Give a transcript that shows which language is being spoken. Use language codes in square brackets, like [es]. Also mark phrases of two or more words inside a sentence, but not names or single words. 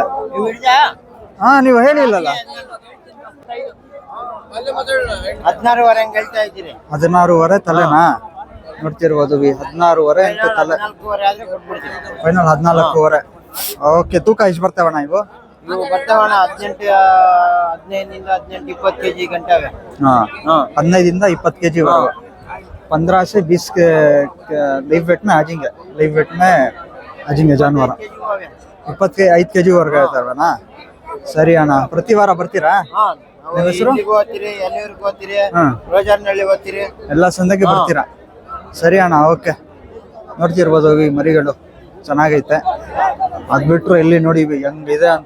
[kn] ಹಾ, ನೀವು ಹೇಳಿಲ್ಲಲ್ಲ. 16,500 ತಲೆನಾ? ನೋಡ್ತಿರ್ಬೋದು 16,500 ಅಂತ ತಲೆ. ಫೈನಲ್ 14,500. ಓಕೆ, ತೂಕ ಎಷ್ಟು ಬರ್ತಾವಣ್ಣ ಇವು? ಬರ್ತಾವಣ್ಣ 15 20 kg ಗಂಟೆ. [hi] ಹಾ, 15 20 kg वरेगा. 15 से 20 के लाइव वेट में आ जाएंगे जानवर. [kn] 25 kg ವರೆಗೆ ಇರ್ತಾವಣ್ಣ. ಸರಿ ಅಣ್ಣ, ಪ್ರತಿ ವಾರ ಬರ್ತೀರಾ? ಎಲ್ಲ ಸಂದಕ್ಕೆ ಬರ್ತೀರಾ? ಸರಿ ಅಣ್ಣ, ಓಕೆ. ನೋಡ್ತಿರ್ಬೋದು ಈ ಮರಿಗಳು ಚೆನ್ನಾಗೈತೆ. ಅದ್ ಬಿಟ್ರು ಇಲ್ಲಿ ನೋಡಿ ಹೆಂಗಿದೆ ಅಂತ.